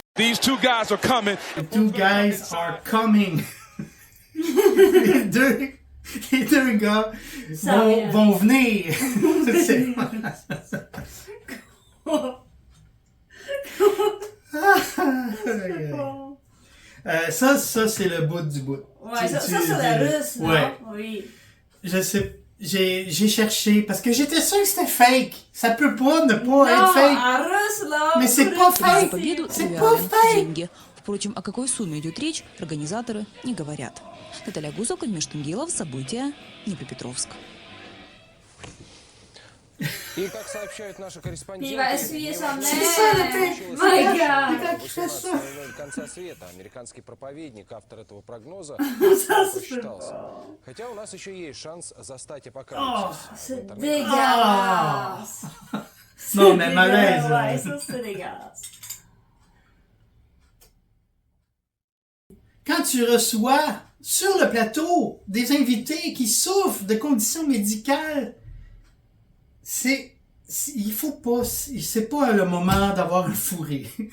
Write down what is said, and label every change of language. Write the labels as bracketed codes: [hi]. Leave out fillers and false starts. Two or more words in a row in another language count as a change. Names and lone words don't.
[en] These two guys are coming. The two guys are coming. [fr] les deux gars vont venir. Ça, c'est le bout du bout. Ouais, ça c'est la russe, non? Ouais. Oui. Je sais, j'ai cherché, parce que j'étais sûr que c'était fake. Ça peut pas ne pas être fake. En russe, là. Mais c'est pas fake. C'est pas fake. [ru] Впрочем, о какой сумме идет речь, организаторы не говорят. Наталья Гусок, Ильмеш Тунгилов, события, Днепропетровск. И, как сообщают наши корреспонденты, в конца света американский проповедник, автор этого прогноза, посчитался. Хотя у нас еще есть шанс застать апокалипсис. [fr] Non, mais malaise. Ouais, ça c'est dégueulasse. Quand tu reçois sur le plateau des invités qui souffrent de conditions médicales, il faut pas, c'est pas le moment d'avoir un fou rire.